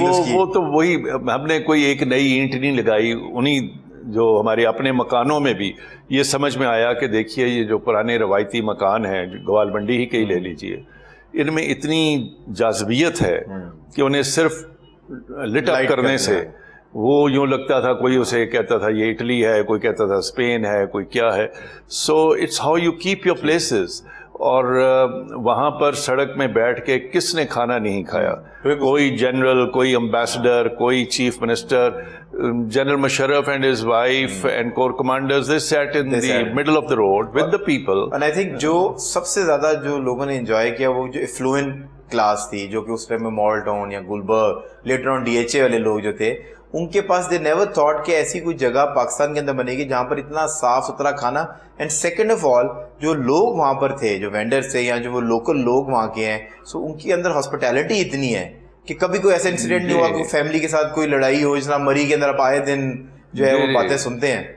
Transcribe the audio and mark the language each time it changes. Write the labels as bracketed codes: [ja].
[ur] وہ تو وہی, ہم نے کوئی ایک نئی اینٹ نہیں لگائی. انہی جو ہمارے اپنے مکانوں میں بھی یہ سمجھ میں آیا کہ دیکھیے یہ جو پرانے روایتی مکان ہیں, گوال منڈی ہی کے ہی لے لیجئے, ان میں اتنی جاذبیت ہے کہ انہیں صرف لٹ اپ کرنے سے وہ یوں لگتا تھا, کوئی اسے کہتا تھا یہ اٹلی ہے, کوئی کہتا تھا اسپین ہے, کوئی کیا ہے. [en] So it's how you keep your places. [ur] اور وہاں پر سڑک میں بیٹھ کے کس نے کھانا نہیں کھایا, کوئی جنرل, کوئی امبیسڈر, کوئی chief minister. [en] General Musharraf and his wife and corps commanders they sat in the middle of the road with the people. And I think [ur] جو سب سے زیادہ جو لوگوں نے انجوائے کیا وہ جو افلوئنٹ کلاس تھی, جو کہ اس ٹائم میں مال ٹاؤن یا Gulberg, later on D H A والے لوگ جو تھے, ان کے پاس [en] they never thought [ur] کہ ایسی کوئی جگہ پاکستان کے اندر بنے گی جہاں پر اتنا صاف ستھرا کھانا. [en] and second of all [ur] جو لوگ وہاں پر تھے, جو وینڈرز تھے یا جو وہ لوکل لوگ وہاں کے ہیں, سو ان کے اندر ہاسپٹیلٹی اتنی ہے کہ کبھی کوئی ایسا انسیڈنٹ نہیں ہوا کہ فیملی کے ساتھ کوئی لڑائی ہو, جس طرح مری کے اندر آپ آئے دن جو ہے وہ باتیں سنتے ہیں.